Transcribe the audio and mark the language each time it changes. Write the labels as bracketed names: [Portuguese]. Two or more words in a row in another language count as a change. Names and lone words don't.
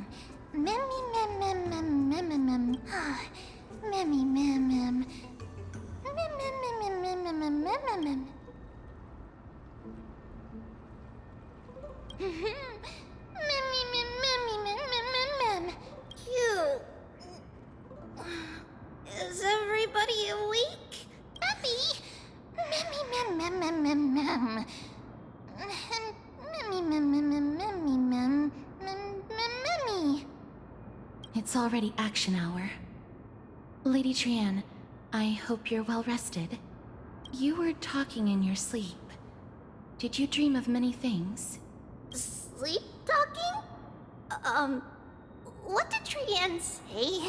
[English] Memmy, mem, mem, mem, mem, mem, mem. Memmy, mem, mem. Mem, mem, mem, mem, mem, mem, mem, mem, mem. Memmy, mem, memmy, mem, mem, mem, mem. Cute. Is everybody awake? Abby! Memmy, mem, mem, mem, mem, mem. Memmy, mem, mem, mem, memmy, mem, mem, mem, memmy. It's already action hour. Lady Trian, I hope you're well rested. You were talking in your sleep. Did you dream of many things? Sleep talking? What did Trian say?